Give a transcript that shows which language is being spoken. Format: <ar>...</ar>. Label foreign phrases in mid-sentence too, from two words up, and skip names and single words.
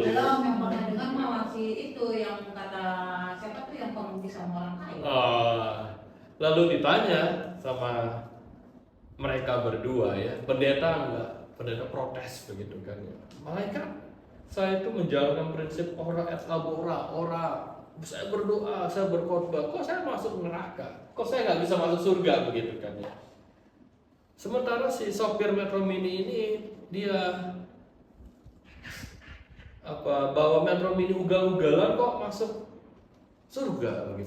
<id>Belum, yang pernah dengar mah masih itu yang kata siapa tuh yang pengungsi sama orang kaya. Lalu ditanya sama mereka berdua ya, pendeta enggak, pendeta protes begitu kan ya. Malaikat, saya itu menjalankan prinsip</id> <la>ora et labora,</la> <id>saya berdoa, saya berkhotbah, kok saya masuk neraka? Kok saya nggak bisa masuk surga begitu kan ya? Sementara si sopir Metro Mini ini dia bawa Metro Mini ugal-ugalan kok masuk surga begitu.</id>